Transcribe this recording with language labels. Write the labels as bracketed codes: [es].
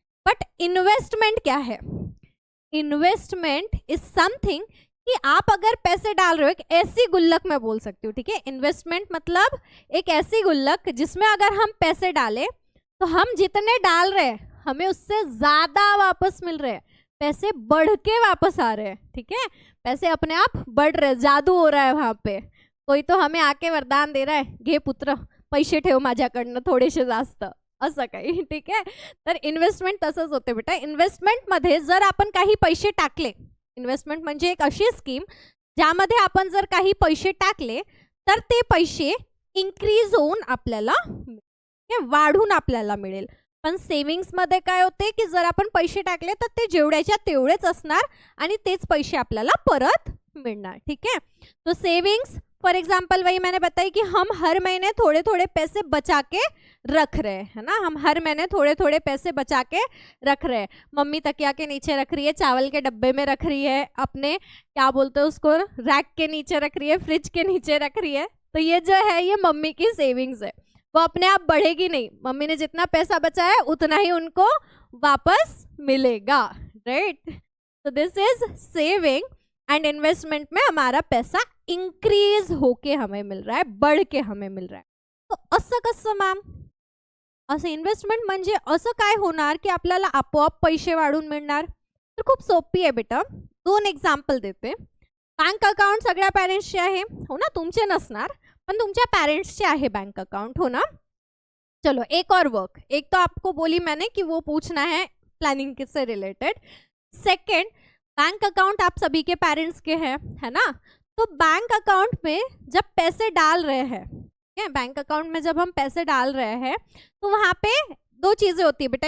[hi] But investment क्या है, [en] investment is something [hi] कि आप अगर पैसे डाल रहे हो, एक ऐसी गुल्लक मैं बोल सकती हूँ. ठीक है, इन्वेस्टमेंट मतलब एक ऐसी गुल्लक जिसमें अगर हम पैसे डालें तो हम जितने डाल रहे हैं हमें उससे ज्यादा वापस मिल रहे हैं, पैसे बढ़ के वापस आ रहे हैं. ठीक है, पैसे अपने आप बढ़ रहे, जादू हो रहा है वहां पे. कोई तो हमें आके वरदान दे रहा है, [mr] घे पुत्र पैसे ठेव माझ्याकडनं थोडेसे जास्त, असं काही. ठीक आहे, तर इन्व्हेस्टमेंट तसंच होते बेटा. इन्व्हेस्टमेंट मध्ये जर आपण काही पैसे टाकले, इन्व्हेस्टमेंट म्हणजे एक अशी स्कीम ज्यामध्ये आपण जर काही पैसे टाकले तर ते पैसे इन्क्रीज होऊन आपल्याला वाढून आपल्याला मिळेल. पण सेव्हिंग्स मध्ये काय होते की जर आपण पैसे टाकले तर ते जेवढ्याच्या तेवढेच असणार आणि तेच पैसे आपल्याला परत मिळणार. [hi] ठीक है, तो सेविंग्स फॉर एग्जाम्पल वही मैंने बताई कि हम हर महीने थोड़े थोड़े पैसे बचा के रख रहे हैं, है ना. हम हर महीने थोड़े थोड़े पैसे बचा के रख रहे हैं. मम्मी तकिया के नीचे रख रही है, चावल के डब्बे में रख रही है, अपने क्या बोलते हैं उसको रैक के नीचे रख रही है, फ्रिज के नीचे रख रही है. तो ये जो है ये मम्मी की सेविंग्स है, वो अपने आप बढ़ेगी नहीं. मम्मी ने जितना पैसा बचाया है उतना ही उनको वापस मिलेगा, राइट. तो [en] This is saving. [hi] And investment में हमारा पैसा इंक्रीज होके हमें मिल रहा है, बढ़ के हमें मिल रहा है. [mr] तो असं कसं मॅम, असं इन्व्हेस्टमेंट म्हणजे असं काय होणार की आपल्याला आपोआप पैसे वाढून मिळणार. तर खूप सोपी आहे बेटा. 2 एक्झाम्पल देते. बँक अकाउंट सगळ्या पॅरेंट्सचे आहे, हो ना, तुमचे नसणार पण तुमच्या पेरेंट्सचे आहे बैंक अकाउंट, हो ना. [hi] चलो एक और वर्क, एक तो आपको बोली मैंने कि वो पूछना है प्लानिंग से रिलेटेड. सेकंड, बैंक अकाउंट आप सभी के पेरेंट्स के हैं, है ना. तो बैंक अकाउंट में जब पैसे डाल रहे हैं, ठीक है, बैंक अकाउंट में जब हम पैसे डाल रहे हैं तो वहाँ पे 2 चीजें होती है बेटा.